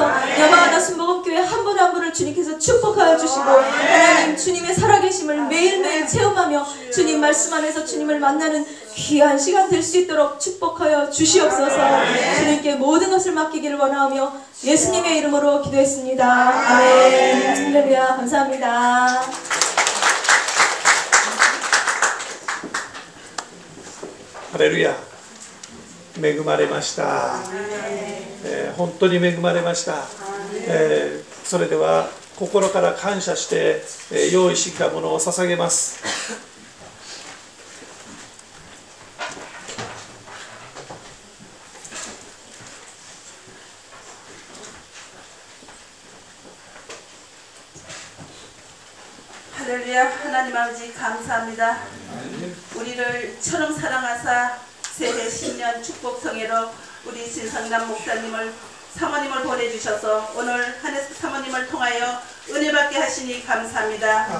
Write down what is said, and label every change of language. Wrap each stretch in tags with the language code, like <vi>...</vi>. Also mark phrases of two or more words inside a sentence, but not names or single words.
<ko>야마가다 순복음교회 한 분 한 분을 주님께서 축복하여 주시고 하나님 주님의 살아계심을 매일매일 체험하며 주님 말씀 안에서 주님을 만나는 귀한 시간 될 수 있도록 축복하여 주시옵소서. 주님께 모든 것을 맡기기를 원하며 예수님의 이름으로 기도했습니다. 아멘. 할렐루야. 감사합니다.</ko> <ja>ハレルヤ。恵まれました。本当に恵まれました。それでは心から感謝して用意してきたものを捧げます。</ja> <ko>할렐루야. 하나님 아버지 감사합니다. 우리를 처럼 사랑하사 새해 신년 축복 성회로 우리 진성남 목사님을 사모님을 보내주셔서 오늘 한해서 사모님을 통하여 은혜 받게 하시니 감사합니다.</ko>